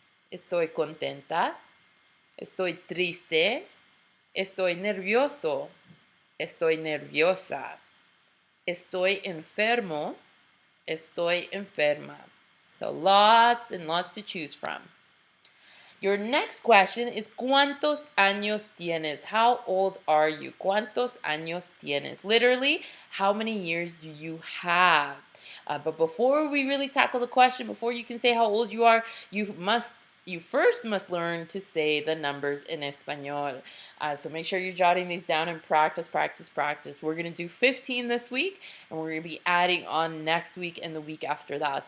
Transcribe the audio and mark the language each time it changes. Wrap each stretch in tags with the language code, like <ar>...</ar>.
<es>Estoy contenta. Estoy triste. Estoy nervioso. Estoy nerviosa. Estoy enfermo. Estoy enferma.</es> <en>So lots and lots to choose from. Your next question is</en> <es>¿Cuántos años tienes?</es> <en>How old are you?</en> <es>¿Cuántos años tienes?</es> <en>Literally, how many years do you have? But before we really tackle the question, before you can say how old you are, you first must learn to say the numbers in Espanol. So make sure you're jotting these down and practice. We're going to do 15 this week, and we're going to be adding on next week and the week after that.</en>